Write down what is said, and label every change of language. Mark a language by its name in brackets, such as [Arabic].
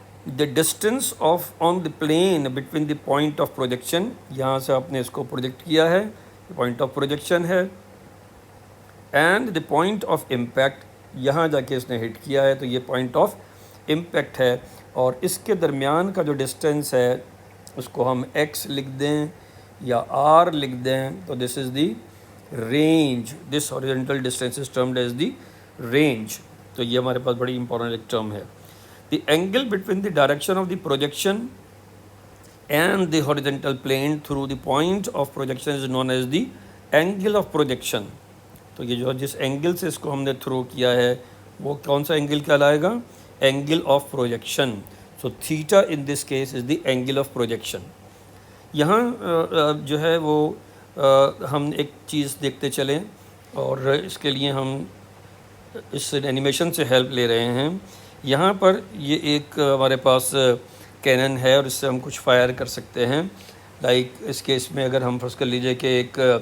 [English] The distance on the plane between the point of projection، [Urdu] یہاں سے آپ نے اس کو پروجیکٹ کیا ہے، پوائنٹ آف پروجیکشن ہے، [English] and the point of impact، [Urdu] یہاں جا کے اس نے ہٹ کیا ہے تو یہ پوائنٹ آف امپیکٹ ہے. اور اس کے درمیان کا جو ڈسٹینس ہے اس کو ہم ایکس لکھ دیں یا آر لکھ دیں، تو [English] This is the range. This horizontal distance is termed as the range. [Urdu] تو یہ ہمارے پاس بڑی امپورٹنٹ ایک ٹرم ہے. [English] The angle between the direction of the projection and the horizontal plane through the point of projection is known as the angle of projection. [Urdu] تو یہ جو جس اینگل سے اس کو ہم نے تھرو کیا ہے وہ کون سا اینگل کہلائے گا؟ Angle of projection. [English] So theta in this case is the angle of projection. [Urdu] یہاں جو ہے وہ ہم ایک چیز دیکھتے چلیں، اور اس کے لیے ہم اس اینیمیشن سے ہیلپ لے رہے ہیں۔ یہاں پر یہ ایک ہمارے پاس کینن ہے، اور اس سے ہم کچھ فائر کر سکتے ہیں۔ لائک اس کیس میں اگر ہم فرض کر لیجئے کہ ایک